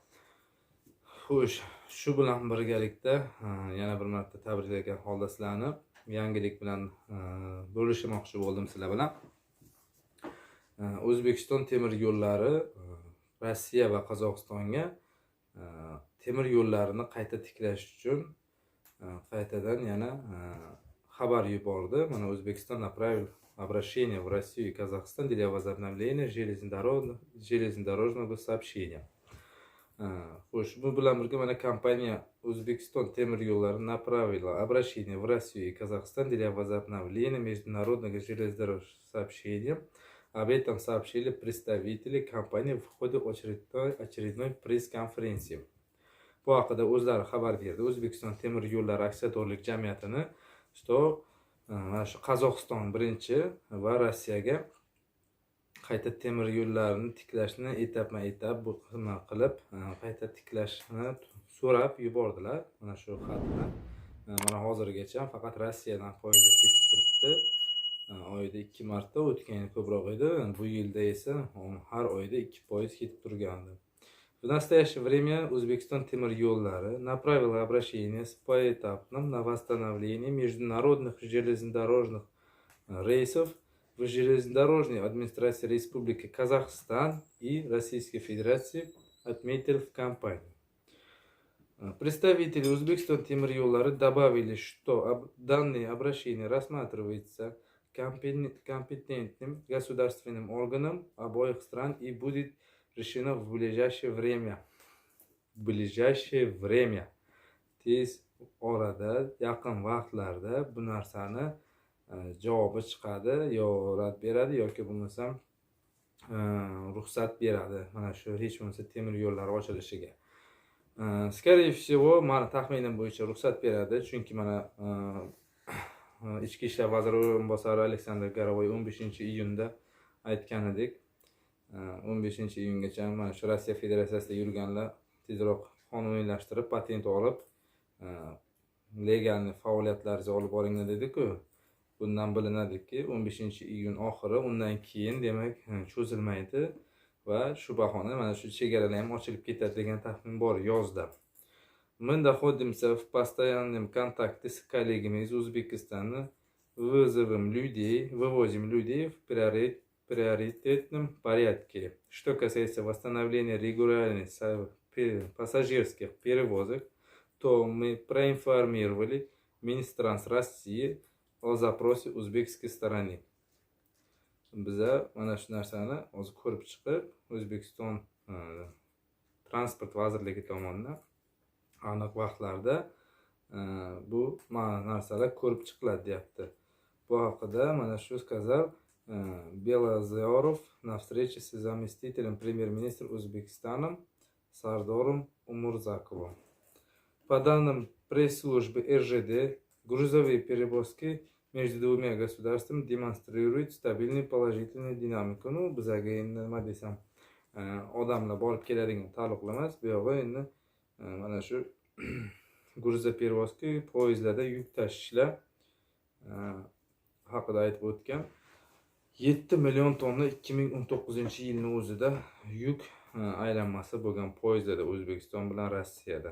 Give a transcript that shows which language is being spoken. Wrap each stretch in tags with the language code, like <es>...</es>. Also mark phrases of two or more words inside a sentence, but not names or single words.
<uz>Xo'sh, shu bilan birgalikda yana bir marta tabriklagan holda sizlarni yangilik bilan bo'lishmoqchi bo'ldim sizlar bilan. O'zbekiston temir yo'llari Rossiya va Qozog'istonga temir yo'llarini qayta tiklash uchun qaytadan yana xabar yubordi.</uz> <ru>Mana O'zbekiston направил обращение в Россию и Казахстан для возобновления железнодорожного сообщения.</ru> <uz>Xo'sh, bu bilan birga mana kompaniya O'zbekiston temir yo'llari</uz> <ru>направила обращение в Россию и Казахстан для возобновления международного железнодорожного сообщения. Об этом сообщили представители компании в ходе очередной пресс-конференции.</ru> <uz>Bu haqida o'zlari xabar berdi. O'zbekiston temir yo'llari aksiyadorlik jamiyatini mana shu Qozog'iston birinchi va Rossiyaga qayta temir yo'llarini tiklashni etapma-etap bu qilib qayta tiklashni so'rab yubordilar. Mana shu xatni mana hozirgacha faqat Rossiyadan poyezdlar ketib turibdi. Oyda 2 marta, o'tgan yil ko'proq edi. Bu yilda esa har oyda 2 poyezd ketib turgandi.</uz> <ru>В настоящее время Узбекистан темир yo'llari направил обращение с поэтапным на восстановление международных железнодорожных рейсов в железнодорожной администрации Республики Казахстан и Российской Федерации, отметил в компании. Представители Узбекистан темир yo'llari добавили, что данное обращение рассматривается компетентным государственным органом обоих стран и будет решено в ближайшее время. В ближайшее время.</ru> <uz>Tez orada, yaqin vaqtlarda bu narsani javobi chiqadi, yo rad beradi yoki bo'lmasam ruxsat beradi. Mana shu hech bo'lmasa temir yo'llar ochilishiga.</uz> <ru>Скорее всего,</ru> <uz>mana taxminim bo'yicha ruxsat beradi, chunki mana Ichki ishlar vaziri o'rinbosari Aleksandr Garovoy 15-iyunda aytgan edik. 15-iyungacha mana shu Rossiya Federatsiyasida yurganlar tezroq qonuniylashtirib, patent olib, legal faoliyatlaringizni olib boringlar dedi-ku. Bundan bilinadiki, 15-iyun oxiri, undan keyin demak cho'zilmaydi va shu bahona mana shu chegaralar ham ochilib ketadi degan taxmin bor yozda.</uz> <ru>Мы находимся в постоянном контакте с коллегами из Узбекистана, вывозим людей в приоритетном порядке. Что касается восстановления регулярных пассажирских перевозок, то мы проинформировали Минтранс России о запроси узбекистон стороны.</ru> <uz>Biza mana shu narsani hozir ko'rib chiqib, O'zbekiston transport vazirligi tomonidan aniq vaqtlarda bu narsalar ko'rib chiqiladi deyapti. Bu haqida mana shu</uz> <ru>сказал Белозеров на встрече с заместителем премьер-министра Узбекистана Сардором Умурзаковым. По данным пресс-службы РЖД, грузовые перевозки между двумя государствами демонстрируют стабильную положительную динамику.</ru> <uz>Bizaga endi nima desam, odamlar borib keladigan taalluqli emas, bu yo'g'i endi mana shu грузоперевозки poyezdlarda yuk tashishlar haqida aytib o'tgan. 7 million tonna 2019-yilning o'zida yuk aylanmasi bo'lgan poyezdlarda O'zbekiston bilan Rossiyada.</uz>